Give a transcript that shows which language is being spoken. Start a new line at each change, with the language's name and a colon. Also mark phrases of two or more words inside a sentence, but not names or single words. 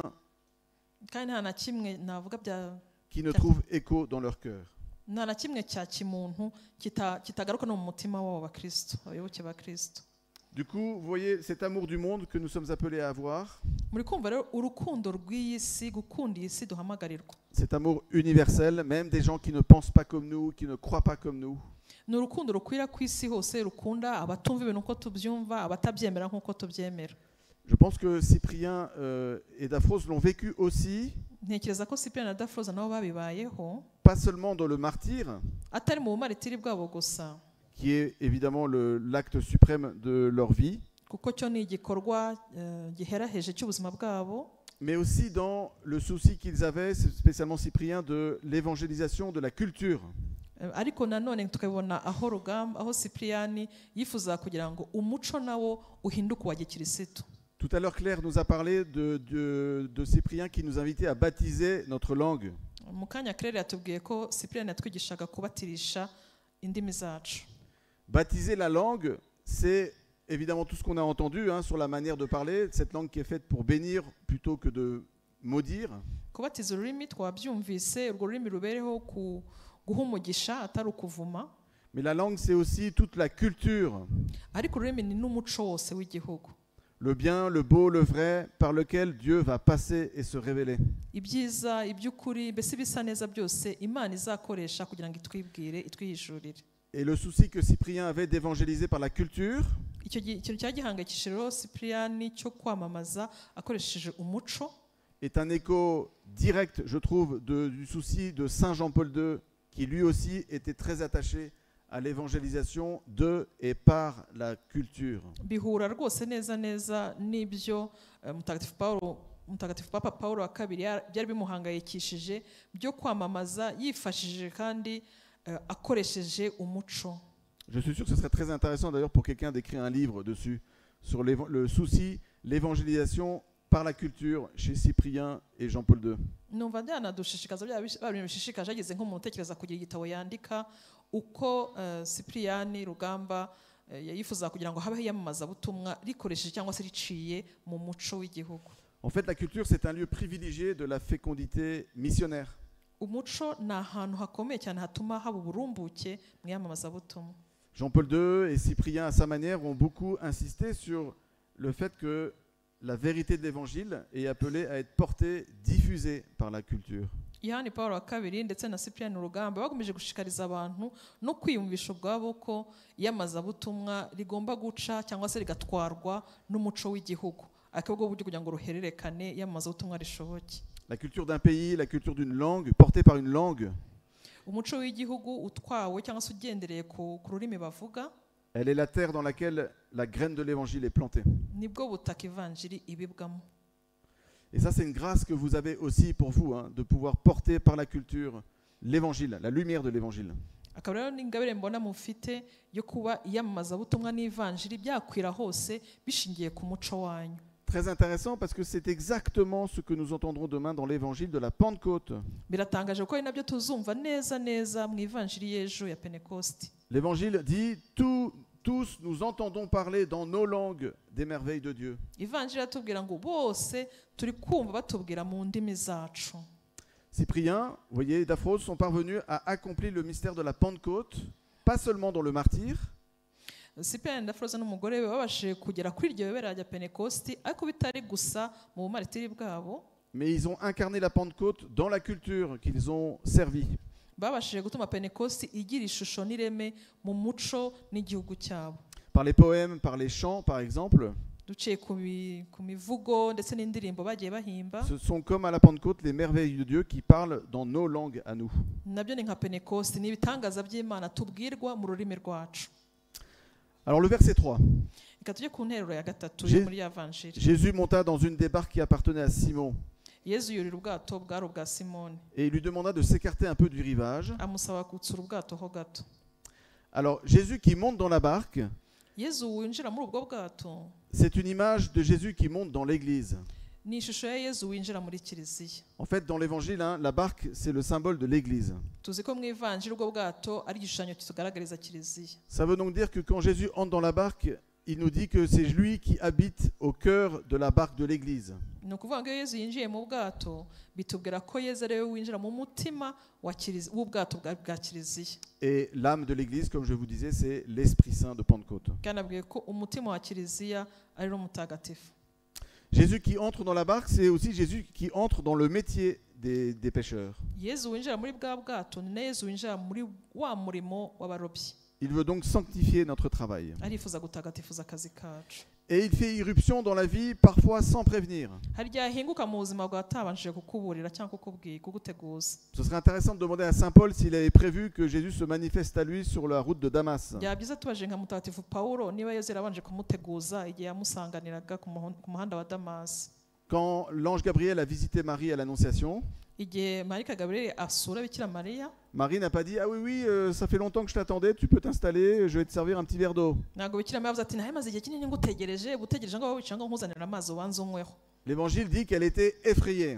Kinyarwanda: Kandi nta na kimwe navuga
French: qui ne trouve écho dans leur cœur.
Kinyarwanda: nta na kimwe cya kimuntu kitagaruka no mu mutima w'abo ba Kristo, abayoboke ba Kristo.
French: Du coup, vous voyez cet amour du monde que nous sommes appelés à avoir,
Kinyarwanda: Muri kumva rero urukundo rw'iyi si, gukunda iyi si duhamagarirwa.
French: cet amour universel, même des gens qui ne pensent pas comme nous, qui ne croient pas comme nous.
Kinyarwanda: Ni urukundo rukwira ku isi hose, rukunda abatumva ibintu uko tubyumva, abatabyemera nk'uko tubyemera.
French: Je pense que Cyprien et Daphros l'ont vécu aussi,
Kinyarwanda: Ntekereza ko Cyprien na Daphrosa nabo babibayeho,
French: pas seulement dans le martyre,
Kinyarwanda: atari mu bumaritiri bwabo gusa,
French: qui est évidemment l'acte suprême de leur vie,
Kinyarwanda: kuko cyo ni igikorwa giheraheje cy'ubuzima bwabo,
French: mais aussi dans le souci qu'ils avaient, spécialement Cyprien, de l'évangélisation de la culture.
Kinyarwanda: ariko nanone tukabona aho Cyprien yifuza kugira ngo umuco nawo uhinduke uwa gikirisitu.
French: Tout à l'heure, Claire nous a parlé de Cyprien qui nous invitait à baptiser notre langue.
Kinyarwanda: Mu kanya Claire yatubwiye ko Cyprien yatwigishaga kubatirisha indimi zacu.
French: Baptiser la langue, c'est évidemment tout ce qu'on a entendu sur la manière de parler, cette langue qui est faite pour bénir plutôt que de maudire.
Kinyarwanda: Kubatiza ururimi twabyumvise, urwo rurimi rubereho guha umugisha atari ukuvuma.
French: Mais la langue, c'est aussi toute la culture.
Kinyarwanda: Ariko ururimi ni n'umuco wose w'igihugu.
French: Le bien, le beau, le vrai, par lequel Dieu va passer et se révéler.
Kinyarwanda: Ibyiza, iby'ukuri, mbese bisa neza byose Imana izakoresha kugira ngo itwibwire, itwihishurire.
French: Et le souci que Cyprien avait d'évangéliser par la culture,
Kinyarwanda: Icyo kintu cyagihangayikishije rero Cyprien cyo kwamamaza akoresheje umuco,
French: est un écho direct, je trouve, du souci de Saint Jean-Paul II, qui lui aussi était très attaché à l'évangélisation de et par la culture.
Kinyarwanda: Bihura rwose neza n'ibyo mutagatifu Papa Paulo wa kabiri byari bimuhangayikishije byo kwamamaza yifashishije kandi akoresheje umuco.
French: Je suis sûr que ce serait très intéressant d'ailleurs pour quelqu'un d'écrire un livre dessus, sur le souci, l'évangélisation par la culture chez Cyprien et Jean-Paul II.
Kinyarwanda: Numva byanadushishikaza bishishikaje ageze nk'umuntu utekereza kugira igitabo yandika uko Cyprien Rugamba yifuza kugira ngo habeho iyamamazabutumwa rikoresheje cyangwa se riciye mu muco w'igihugu.
French: En fait, la culture, c'est un lieu privilégié de la fécondité missionnaire.
Kinyarwanda: Umuco ni ahantu hakomeye cyane hatuma haba uburumbuke mu iyamamazabutumwa.
French: Jean-Paul II et Cyprien, à sa manière, ont beaucoup insisté sur le fait que la vérité de l'Évangile est appelée à être portée, diffusée par la culture.
Kinyarwanda: Yohani Pawulo wa kabiri ndetse na Cyprien Rugamba bakomeje gushishikariza abantu no kwiyumvisha ubwabo ko iyamamazabutumwa rigomba guca cyangwa se rigatwarwa n'umuco w'igihugu, akabwo buryo kugira ngo ruhererekane iyamamazabutumwa rishoboke.
French: La culture d'un pays, la culture d'une langue, portée par une langue,
Kinyarwanda: umuco w'igihugu utwawe cyangwa se ugendereye ku rurimi bavuga,
French: elle est la terre dans laquelle la graine de l'Évangile est plantée.
Kinyarwanda: nibwo butaka ivanjiri ibibwamo.
French: Et ça, c'est une grâce que vous avez aussi pour vous, de pouvoir porter par la culture l'Évangile, la lumière de l'Évangile.
Kinyarwanda: akaba rero n'ingabire mbona mufite yo kuba iyamamazabutumwa n'ivanjiri byakwira hose bishingiye ku muco wanyu.
French: Très intéressant parce que c'est exactement ce que nous entendrons demain dans l'évangile de la Pentecôte.
Kinyarwanda: Biratangaje ko ari nabyo tuzumva neza neza mu ivanjiri y'ejo ya Pentecoste.
French: L'évangile dit tous nous entendons parler dans nos langues des merveilles de Dieu.
Kinyarwanda: Ivanjiri atubwira ngo bose turi kumva batubwira mu ndimi zacu.
French: Cyprien, vous voyez, Daphros sont parvenus à accomplir le mystère de la Pentecôte, pas seulement dans le martyre,
Kinyarwanda: Cyprien Ndafroza n'umugore we babashije kugera kuri iryo yobera rya Pentecoste, ariko bitari gusa mu bumaritiri bwabo,
French: mais ils ont incarné la Pentecôte dans la culture qu'ils ont servie.
Kinyarwanda: babashije gutuma Pentecoste igira ishusho n'ireme mu muco n'igihugu cyabo.
French: Par les poèmes, par les chants, par exemple,
Kinyarwanda: Duciye ku mivugo ndetse n'indirimbo bagiye bahimba,
French: ce sont comme à la Pentecôte les merveilles de Dieu qui parlent dans nos langues à nous.
Kinyarwanda: nabyo ni nka Pentecoste, ni ibitangaza by'Imana tubwirwa mu rurimi rwacu.
French: Alors le verset 3.
Kinyarwanda: Reka tujye ku nteruro ya gatatu yo muri ya vanjiri.
French: Jésus monta dans une des barques qui appartenait à Simon
Kinyarwanda: Yezu yurira ubwato bwari ubwa Simoni,
French: et il lui demanda de s'écarter un peu du rivage.
Kinyarwanda: amusaba gutsura ubwato ho gato.
French: Alors Jésus qui monte dans la barque,
Kinyarwanda: Yezu winjira muri ubwo bwato
French: c'est une image de Jésus qui monte dans l'église.
Kinyarwanda: ni ishusho ya Yezu winjira muri kiliziya.
French: En fait, dans l'évangile, la barque, c'est le symbole de l'église.
Kinyarwanda: Tuzi ko mu ivanjiri ubwo bwato ari igishushanyo kitugaragariza kiliziya.
French: Ça veut donc dire que quand Jésus entre dans la barque, il nous dit que c'est lui qui habite au cœur de la barque de l'église.
Kinyarwanda: Ni ukuvuga ngo iyo Yezu yinjiye mu bwato bitubwira ko Yezu ari we winjira mu mutima w'ubwato bwa kiliziya.
French: Et l'âme de l'église, comme je vous disais, c'est l'Esprit Saint de Pentecôte.
Kinyarwanda: Kandi abwiye ko umutima wa kiliziya ari wo mutagatifu.
French: Jésus qui entre dans la barque, c'est aussi Jésus qui entre dans le métier des pêcheurs.
Kinyarwanda: Yezu winjira muri bwa bwato ni na Yezu winjira muri wa murimo w'abarobyi.
French: Il veut donc sanctifier notre travail.
Kinyarwanda: Arifuza gutagatifuza akazi kacu.
French: Et il fait irruption dans la vie, parfois sans prévenir.
Kinyarwanda: Hari igihe ahinguka mu buzima bwawe atabanjije kukuburira cyangwa kuguteguza.
French: Ce serait intéressant de demander à Saint Paul s'il avait prévu que Jésus se manifeste à lui sur la route de Damas.
Kinyarwanda: Byaba byiza tubaje nka mutagatifu Pawulo niba Yezu yarabanje kumuteguza igihe yamusanganiraga ku muhanda wa Damasi.
French: Quand l'ange Gabriel a visité Marie à l'Annonciation,
Kinyarwanda: Igihe Marika Gabriel asura Bikira Mariya,
French: Marie n'a pas dit « Ah oui, ça fait longtemps que je t'attendais, tu peux t'installer, je vais te servir un petit verre d'eau.
Kinyarwanda: ntabwo Bikira Mariya yavuze ati nawe maze igihe kinini ngutegereje ngo wowe wicara ngo nkuzanire amazi ubanze unyweho. »
French: L'Évangile dit qu'elle était effrayée.